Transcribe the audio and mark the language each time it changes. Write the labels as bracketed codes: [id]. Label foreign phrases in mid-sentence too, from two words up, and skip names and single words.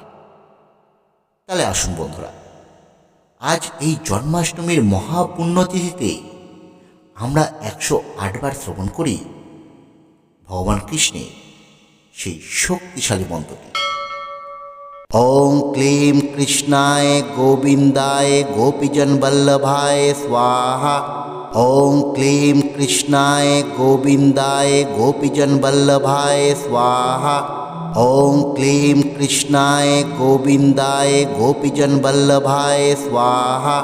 [bn] তাহলে আসুন বন্ধুরা, আজ এই জন্মাষ্টমীর মহাপুণ্যতিথিতে আমরা 108 বার শ্রবণ করি ভগবান কৃষ্ণের সেই শক্তিশালী মন্ত্রটি। [sa] ওং ক্লীং কৃষ্ণায় গোবিন্দায় গোপীজন বল্লভায় স্বাহা। ওং ক্লীং কৃষ্ণায় গোবিন্দায় গোপীজন বল্লভায় স্বাহা। ওং ক্লীং কৃষ্ণায় গোবিন্দায় গোপীজন বল্লভায় স্বাহা।